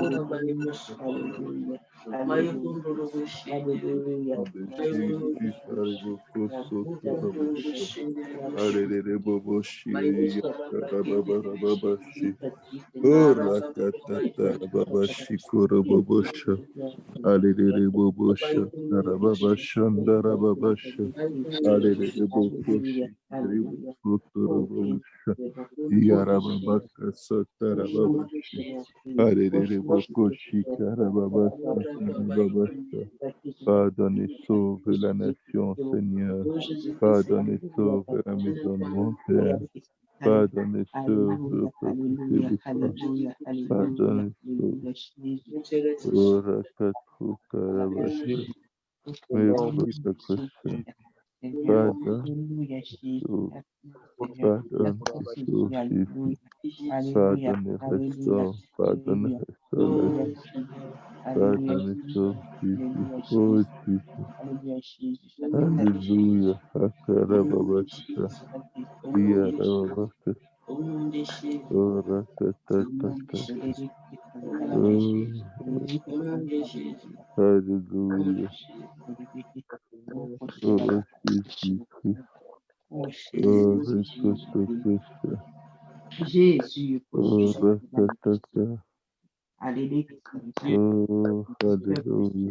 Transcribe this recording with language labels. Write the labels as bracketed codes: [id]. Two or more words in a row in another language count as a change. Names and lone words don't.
[fr] Hallelujah. Mayokunduru bushinde. Hallelujah. Jésus, Alléluia, Boboshi, Rabababashi, Oh, Rakatata, Babashi, Korobobosha, Alléluia, Bobosha, Rababashanda, Rababasha, Alléluia, Bokoshi, Ribokotorobosha, Yarababaka, Satarababashi, Alléluia, Bokoshi, Karababasa, Karababasha. Pardonne et sauve la nation, Seigneur. Pardonne et sauve la maison de mon Père. Pardonne et sauve le peuple québécois. Pardonne et sauve. Ora katru karabasha. Mais votre question. Pardonne et sauve. Pardonne et sauve Jésus. Pardonne et restaure. Pardonne et restaure la vie. Pardonne et sauve Jésus. Oh Jésus. Alléluia. Akarababasha. Yarababasha. Ora katatata. Oh, Alléluia. Oh Jésus-Christ. Oh, Rekotopesha. Jésus, Oh, Rakatata. Oh, Alléluia.